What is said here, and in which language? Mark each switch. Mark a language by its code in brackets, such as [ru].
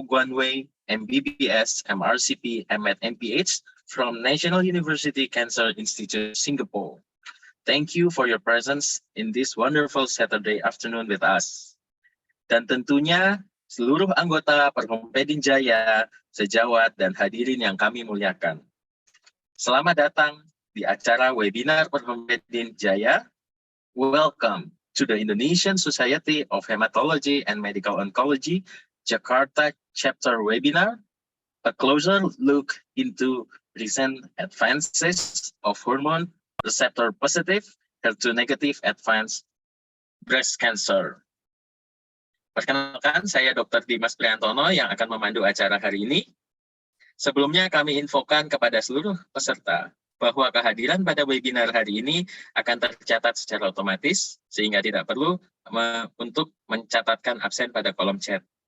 [en] Guanwei, MBBS, MRCP, MMed, MPH from National University Cancer Institute, Singapore. Thank you for your presence in this wonderful Saturday afternoon with us. [id] Dan tentunya seluruh anggota Perhompedin Jaya, sejawat, dan hadirin yang kami muliakan. Selamat datang di acara webinar Perhompedin Jaya. [en] Welcome to the Indonesian Society of Hematology and Medical Oncology, Jakarta Chapter Webinar, a closer look into recent advances of hormone receptor positive, HER2 negative advanced breast cancer. [id] Perkenalkan, saya Dr. Dimas Priantono yang akan memandu acara hari ini. Sebelumnya kami infokan kepada seluruh peserta bahwa kehadiran pada webinar hari ini akan tercatat secara otomatis, sehingga tidak perlu untuk mencatatkan absen pada kolom chat.